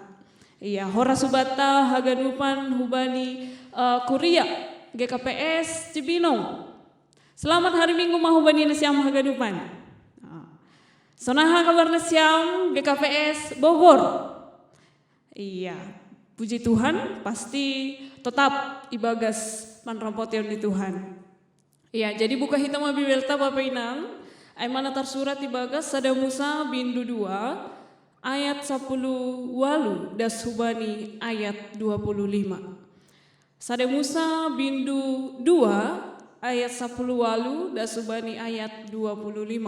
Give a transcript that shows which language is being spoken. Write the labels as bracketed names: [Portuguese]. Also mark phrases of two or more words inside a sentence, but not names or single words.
[Batak Simalungun] Iya, horas subata haganupan hubani kuria GKPS Cibinong. [Indonesian] Selamat hari Minggu [Batak Simalungun] mahubani nasyam haganupan. Sonaha kabar nasyam GKPS Bogor. [Indonesian] Iya, puji Tuhan pasti tetap [Batak Simalungun] ibagas panrampotion [Indonesian] di Tuhan. [Batak Simalungun] Iya, jadi buka hitam Bibelta Bapak Inang, ay mana tersurat ibagas Sada Musa bindu 2 ayat 10 walu das hubani ayat 25. Sada Musa bindu 2 ayat 10 walu das hubani ayat 25.